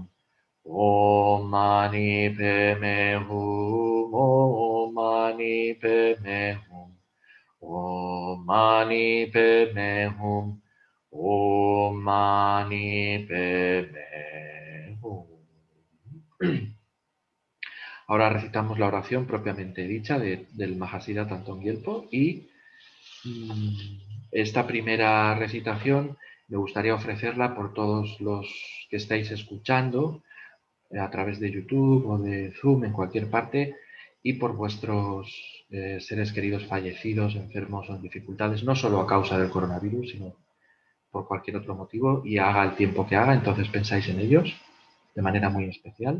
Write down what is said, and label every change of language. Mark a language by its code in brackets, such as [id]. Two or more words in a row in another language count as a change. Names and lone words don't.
[sa] ॐ मणि पद्मे हूँ. ॐ मणि पद्मे हूँ ॐ मणि पद्मे हूँ. ॐ मणि पद्मे हूँ. [es] Ahora recitamos la oración propiamente dicha del Mahasiddha Thangtong Gyalpo y esta primera recitación me gustaría ofrecerla por todos los que estáis escuchando a través de YouTube o de Zoom en cualquier parte y por vuestros seres queridos fallecidos, enfermos o en dificultades, no solo a causa del coronavirus, sino por cualquier otro motivo y haga el tiempo que haga, entonces pensáis en ellos de manera muy especial.